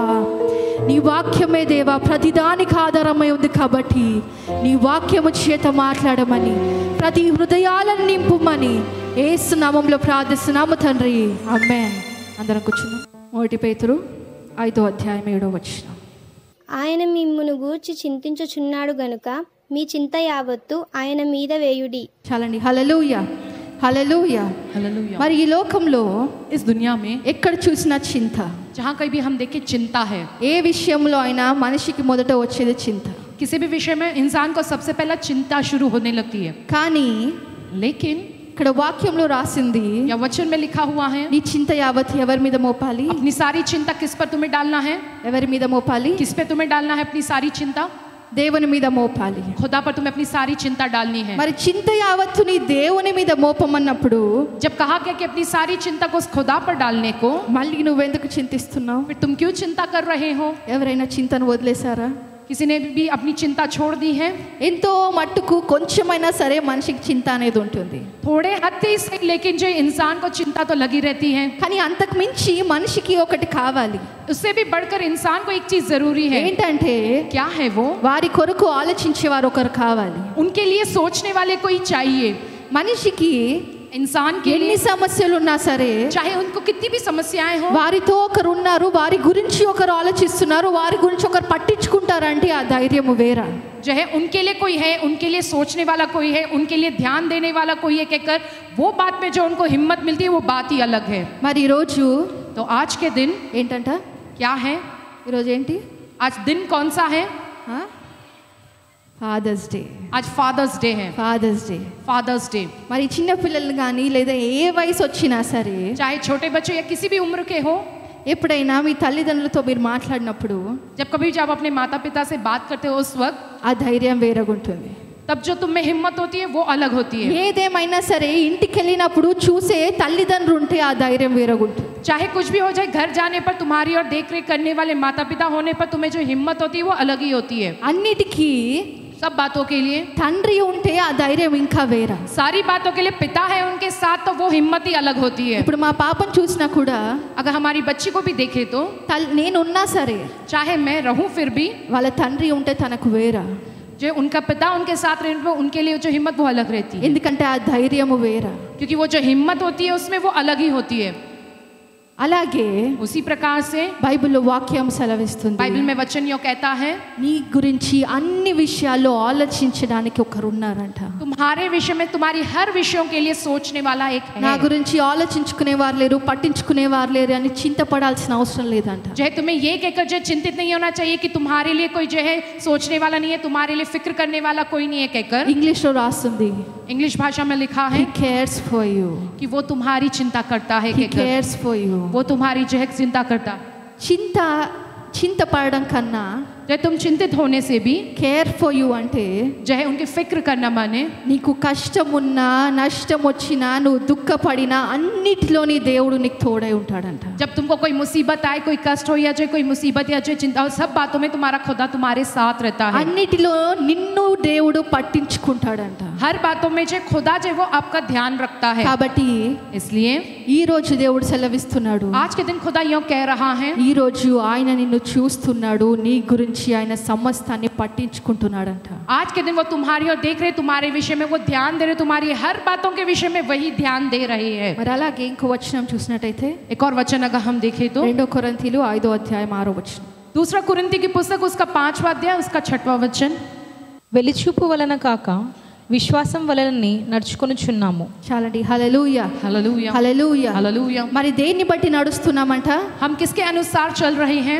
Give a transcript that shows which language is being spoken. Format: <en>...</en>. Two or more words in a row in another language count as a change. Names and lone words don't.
<te>నీ వాక్యమే దేవా ప్రతిదానికి ఆధారమై ఉంది కాబట్టి నీ వాక్యము చేత మాట్లాడమని, ప్రతి హృదయాలను నింపుమని యేసు నామములో ప్రార్థిస్తున్నాము తండ్రి, ఆమేన్. అందరం కూర్చున్నాం. 1 పేతురు 5వ అధ్యాయం 7వ వచనం. ఆయన మిమ్మును గూర్చి చింతించుచున్నాడు గనుక మీ చింత యావత్తు ఆయన మీద వేయుడి. చాలండి. హల్లెలూయా, హల్లెలూయా.</te> <hi>हालेलुया।</hi> <te>మరి ఈ లోకంలో</te> <hi>इस दुनिया में</hi> <te>ఎక్కడ చూసినా చింత.</te> <hi>जहाँ कहीं भी हम देखें चिंता है।</hi> <te>ఏ విషయంలో అయినా మనిషికి మొదట వచ్చేది చింత.</te> <hi>किसी भी विषय में इंसान को सबसे पहला चिंता शुरू होने लगती है।</hi> <te>కానీ</te> <hi>लेकिन</hi> <te>ఇక్కడ వాక్యంలో రాసింది</te> <hi>या वचन में लिखा हुआ है</hi> <te>నీ చింత యావత్ ఎవరి మీద మోపాలి?</te> <hi>अपनी सारी चिंता किस पर तुम्हें डालना है?</hi> <te>ఎవరి మీద మోపాలి?</te> <hi>किस पे तुम्हें डालना है अपनी सारी चिंता?</hi> <te>దేవుని మీద మోపాలి.</te> <hi>खुदा पर तुम्हें अपनी सारी चिंता डालनी है।</hi> <te>మరి చింత యావత్తు నీ దేవుని మీద మోపమన్నప్పుడు</te> <hi>जब कहा गया कि अपनी सारी चिंता को उस खुदा पर डालने को,</hi> <te>మళ్ళీ నువ్వెందుకు చింతిస్తున్నావు?</te> <hi>फिर तुम क्यों चिंता कर रहे हो?</hi> <te>ఎవరైనా చింతను వదిలేశారా?</te> <hi>किसी ने भी अपनी चिंता छोड़ दी है?</hi> <te>ఎంతో మట్టుకు కొంచెమైనా సరే మనిషికి చింత అనేది ఉంటుంది.</te> <hi>थोड़े हद ही सही, लेकिन जो इंसान को चिंता तो लगी रहती है।</hi> <te>కానీ అంతకు మించి మనిషికి ఒకటి కావాలి.</te> <hi>उससे भी बढ़कर इंसान को एक चीज जरूरी है।</hi> <te>ఏంటంటే</te> <hi>क्या है वो?</hi> <te>వారి కొరకు ఆలోచించేవారు ఒకరు కావాలి.</te> <hi>उनके लिए सोचने वाले कोई चाहिए।</hi> <te>మనిషికి</te> <hi>इंसान के</hi> <te>ఎన్ని</te> <hi>लिए</hi> <te>సమస్యలు ఉన్నా సరే</te> <hi>चाहे उनको कितनी भी समस्याएं हो,</hi> <te>వారితో ఒకరు ఉన్నారు, వారి గురించి ఒకరు ఆలోచిస్తున్నారు, వారి గురించి ఒకరు పట్టించుకుంటారంటే ఆ ధైర్యము వేరా.</te> <hi>जो है उनके लिए कोई है, उनके लिए सोचने वाला कोई है, उनके लिए ध्यान देने वाला कोई है, कहकर वो बात में जो उनको हिम्मत मिलती है वो बात ही अलग है।</hi> <te>మరి ఈరోజు</te> <hi>तो आज के दिन</hi> <te>ఏంటంట?</te> <hi>क्या है?</hi> <te>ఈరోజు ఏంటి?</te> <hi>आज दिन कौन सा है?</hi> <te>ఫాదర్స్ డే.</te> <hi>आज फादर्स डे है।</hi> <te>ఫాదర్స్ డే.</te> <hi>फादर्स डे</hi> <te>మరి చిన్న పిల్లలు కానీ లేదా ఏ వయసు వచ్చినా సరే</te> <hi>चाहे छोटे बच्चों या किसी भी उम्र के हो,</hi> <te>ఎప్పుడైనా మీ తల్లిదండ్రులతో మీరు మాట్లాడినప్పుడు</te> <hi>जब कभी जब अपने माता पिता से बात करते हो उस वक्त</hi> <te>ఆ ధైర్యం వేరగుంటుంది.</te> <hi>तब जो तुम में हिम्मत होती है वो अलग होती है।</hi> <te>ఏదేమైనా సరే ఇంటికి వెళ్ళినప్పుడు చూసే తల్లిదండ్రులు ఉంటే ఆ ధైర్యం వేరగుంటుంది.</te> <hi>चाहे कुछ भी हो जाए, घर जाने पर तुम्हारी और देख रेख करने वाले माता पिता होने पर तुम्हें जो हिम्मत होती है वो अलग ही होती है।</hi> <te>అన్నిటికీ</te> <hi>सब बातों के लिए</hi> <te>తండ్రి ఉంటే ఆ ధైర్యం ఇంకా వేరా.</te> <hi>सारी बातों के लिए पिता है उनके साथ, तो वो हिम्मत ही अलग होती है।</hi> <te>ఇప్పుడు మా పాపను చూసినా కూడా</te> <hi>अगर हमारी बच्ची को भी देखे तो</hi> <te>నేనున్నా సరే</te> <hi>चाहे मैं रहूं फिर भी</hi> <te>వాళ్ళ తండ్రి ఉంటే తనకు వేరా.</te> <hi>जो उनका पिता उनके साथ रहने पर उनके लिए जो हिम्मत वो अलग रहती है,</hi> <te>ఎందుకంటే ఆ ధైర్యము వేరా.</te> <hi>क्योंकि वो जो हिम्मत होती है उसमें वो अलग ही होती है।</hi> <te>అలాగే</te> <hi>उसी प्रकार से</hi> <te>బైబిల్లో వాక్యం సెలవిస్తుంది,</te> <hi>बाइबल में वचन यो कहता है</hi> <te>నీ గురించి అన్ని విషయాల్లో ఆలోచించడానికి ఒకరు ఉన్నారంట.</te> <hi>तुम्हारे विषय में, तुम्हारी हर विषयों के लिए सोचने वाला एक</hi> <te>నా</te> <hi>है।</hi> <te>గురించి ఆలోచించుకునేవారు లేరు, పట్టించుకునేవారు లేరు అని చింతపడాల్సిన అవసరం లేదంట.</te> <hi>जो है तुम्हें ये कहकर जो चिंतित नहीं होना चाहिए कि तुम्हारे लिए कोई जो है सोचने वाला नहीं है, तुम्हारे लिए फिक्र करने वाला कोई नहीं है, कहकर</hi> <te>ఇంగ్లీష్లో రాస్తుంది,</te> <hi>इंग्लिश भाषा में लिखा</hi> <en>he</en> <hi>है</hi> <en>cares for you,</en> <hi>कि वो तुम्हारी चिंता करता है,</hi> <en>he</en> <hi>कहकर</hi> <en>cares for you.</en> <hi>वो तुम्हारी जो है चिंता करता।</hi> <te>చింతపడడం కన్నా</te> <hi>जो तुम चिंतित होने से भी</hi> <en>care for you</en> <te>అంటే</te> <hi>जो है उनकी फिक्र करना माने</hi> <te>నీకు కష్టం ఉన్నా నష్టం వచ్చినా నువ్వు దుఃఖపడినా అన్నిటిలో నీ దేవుడు నీకు తోడై ఉంటాడంట.</te> <hi>जब तुमको कोई मुसीबत आए, कोई कष्ट हो या जो कोई मुसीबत या जो चिंता हो, सब बातों में तुम्हारा खुदा तुम्हारे साथ रहता है।</hi> <te>అన్నిటిలో నిన్ను దేవుడు పట్టించుకుంటాడంట.</te> <hi>हर बातों में जो खुदा जो वो आपका ध्यान रखता है।</hi> <te>కాబట్టి</te> <hi>इसलिए</hi> <te>ఈ రోజు దేవుడు సెలవిస్తున్నాడు,</te> <hi>आज के दिन खुदा यूं कह रहा है,</hi> <te>ఈ రోజు ఆయన నిన్ను చూస్తున్నాడు, నీ గురించి ఆయన సమస్తాన్ని పట్టించుకుంటున్నాడంట.</te> <hi>आज के दिन वो तुम्हारी और देख रहे, तुम्हारे विषय में वो ध्यान दे रहे, तुम्हारी हर बातों के विषय में वही ध्यान दे रहे हैं।</hi> <te>మరి అలాగే ఇంకో వచనం చూసినట్టయితే</te> <hi>एक और वचन अगर हम देखें तो</hi> <te>2 కొరింథీలు 5వ అధ్యాయం 6వ వచనం.</te> <hi>दूसरा कुरिन्थी की पुस्तक उसका 5वां अध्याय उसका 6वां वचन।</hi> <te>వెలిచూపు వలన కాక విశ్వాసం వలనని నడుచుకొనుచున్నాము. చాలండి. హల్లెలూయా,</te> <hi>हालेलुया</hi> <te>హల్లెలూయా.</te> <hi>हालेलुया।</hi> <te>మరి దేన్ని బట్టి నడుస్తున్నామంట?</te> <hi>हम किसके अनुसार चल रहे हैं?</hi>